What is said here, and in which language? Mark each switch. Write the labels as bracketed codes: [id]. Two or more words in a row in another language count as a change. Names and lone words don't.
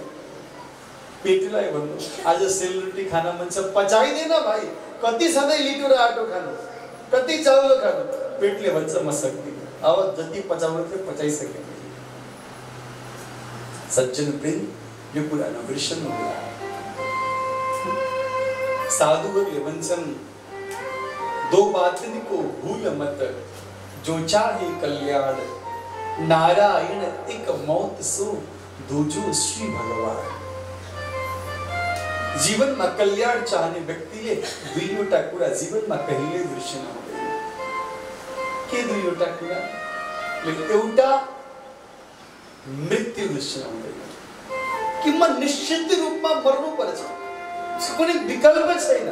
[ne] पेटलाई भन्नु आज सेलरोटी खान मन छ, पचाइदिएन भाइ, कति सधैँ लिटो र आटो खानु, कति चाउलो खानु, पेटले भन्छ म सक्दिनँ। अब जति पचाउनु थियो पचाइसके। सज्जन वृन्द, यो कुरा नबिर्सनु होला। साधुहरूले भन्छन्, [hi] दो बातन को भूल मत, जो चाहे कल्याण, नारायण एक मौत सो दूजो श्री भगवान। [ne] जीवनमा कल्याण चाहने व्यक्तिले दुईवटा कुरा जीवनमा कहिल्यै बिर्सिन हुँदैन। के दुईवटा कुरा? एउटा मृत्यु बिर्सिन हुँदैन कि म निश्चित रूपमा मर्नु पर्छ, कुनै विकल्प छैन।